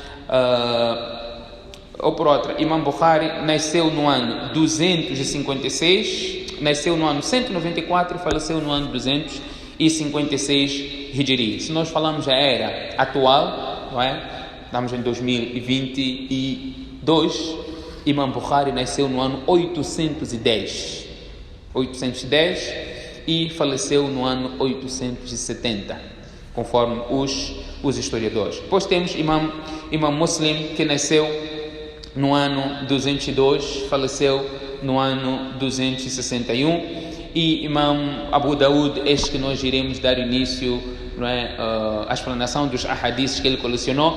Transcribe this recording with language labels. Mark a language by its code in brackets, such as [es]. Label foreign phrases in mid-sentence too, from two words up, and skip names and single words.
[pt] Imam Bukhari nasceu no ano 256, nasceu no ano 194 e faleceu no ano 256 Hijri. Se nós falamos a era atual, não é? Estamos em 2022. Imam Bukhari nasceu no ano 810 e faleceu no ano 870, conforme os historiadores. Depois temos Imam Muslim, que nasceu no ano 202, faleceu no ano 261, e Imam Abu Daud, este que nós iremos dar início, não é, a explanação dos hadiths que ele colecionou.